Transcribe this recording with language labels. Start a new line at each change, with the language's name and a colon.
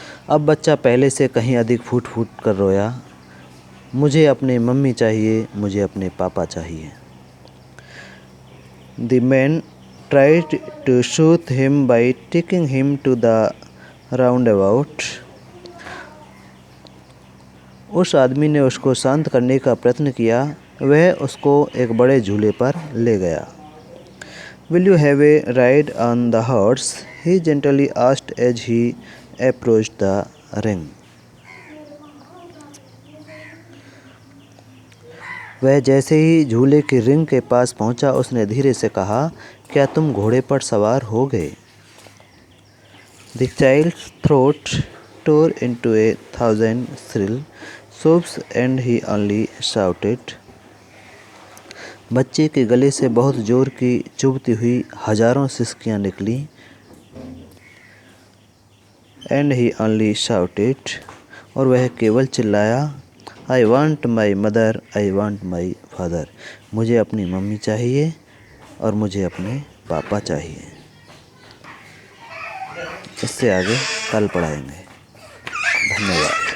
Hindi: अब बच्चा पहले से कहीं अधिक फूट फूट कर रोया, मुझे अपने मम्मी चाहिए, मुझे अपने पापा चाहिए.
English: The man tried to soothe him by taking him to the roundabout.
Hindi: उस आदमी ने उसको शांत करने का प्रयत्न किया. वह उसको एक बड़े झूले पर ले गया.
English: Will you have a ride on the horse? He gently asked as he approached the ring.
Hindi: वह जैसे ही झूले की रिंग के पास पहुंचा, उसने धीरे से कहा, क्या तुम घोड़े पर सवार हो गए?
English: The child's throat tore into 1,000 shrill sobs and he only shouted.
Hindi: बच्चे के गले से बहुत जोर की चुभती हुई हजारों सिसकियां निकली.
English: And he only shouted.
Hindi: और वह केवल चिल्लाया,
English: I want my mother, I want my father.
Hindi: मुझे अपनी मम्मी चाहिए और मुझे अपने पापा चाहिए. इससे आगे कल पढ़ाएंगे. धन्यवाद.